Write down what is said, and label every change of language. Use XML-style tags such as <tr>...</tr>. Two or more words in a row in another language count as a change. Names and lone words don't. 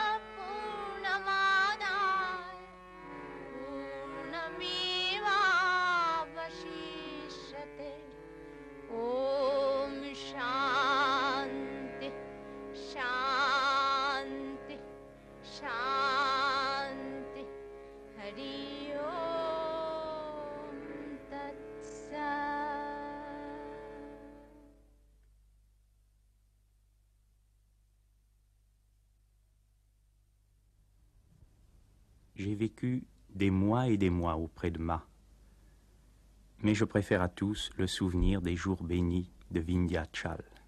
<sa>पूर्णमादाय पूर्णमेवावशिष्यते ॐ शान्ति शान्ति शान्ति हरि ओम तत्सत्।</sa> <fr>J'ai vécu des mois et des mois auprès de Ma, mais je préfère à tous le souvenir des jours bénis de Vindhyachal.</fr>